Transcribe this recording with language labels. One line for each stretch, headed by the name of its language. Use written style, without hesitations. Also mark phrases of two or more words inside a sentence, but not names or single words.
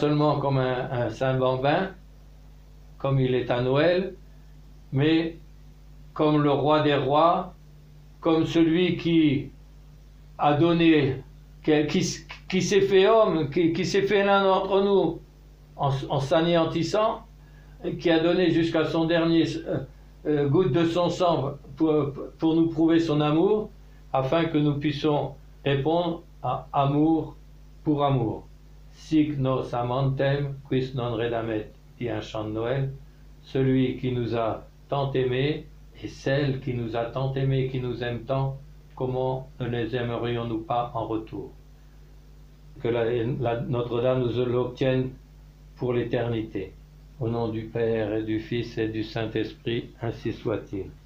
French: seulement comme un saint bambin, comme il est à Noël, mais comme le roi des rois, comme celui qui a donné, qui s'est fait homme, qui s'est fait l'un d'entre nous en s'anéantissant, et qui a donné jusqu'à son dernier goutte de son sang pour nous prouver son amour, afin que nous puissions répondre à amour pour amour.
Latin: Sic nos amantem quis non redamet.
French: dit un chant de Noël, celui qui nous a tant aimés et celle qui nous a tant aimés, qui nous aime tant, comment ne les aimerions-nous pas en retour? Que Notre-Dame nous l'obtienne pour l'éternité. Au nom du Père et du Fils et du Saint-Esprit, ainsi soit-il.